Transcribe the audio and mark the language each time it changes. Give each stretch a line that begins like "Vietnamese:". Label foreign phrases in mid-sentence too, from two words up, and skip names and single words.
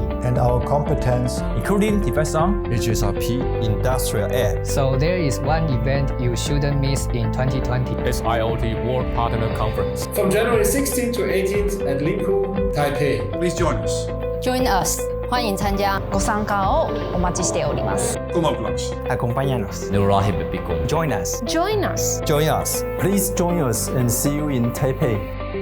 English: And our competence, including device on, HSRP, industrial app. So there is one event you shouldn't miss in 2020. It's IoT World Partner Conference. From January 16th to 18th at Linkou, Taipei. Please join us. Join us.
Chinese: 欢迎参加。
Japanese: ご参加をお待ちしております。
Spanish: Acompáñanos.
English: Join us. Join us. Join us. Please join us and see you in Taipei.